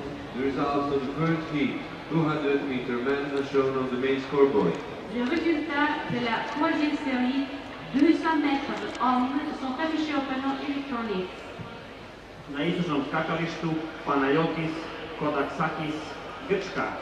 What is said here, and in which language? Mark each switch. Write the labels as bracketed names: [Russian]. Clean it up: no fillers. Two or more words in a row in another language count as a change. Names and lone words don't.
[English] The results of the current heat, 200 meter men, are shown on the main scoreboard. [French] Les résultats de la troisième série 200 mètres hommes sont affichés au panneau électronique. [Serbian] Na istočnom skakalištu Panayotis Kodaksakis, Grčka.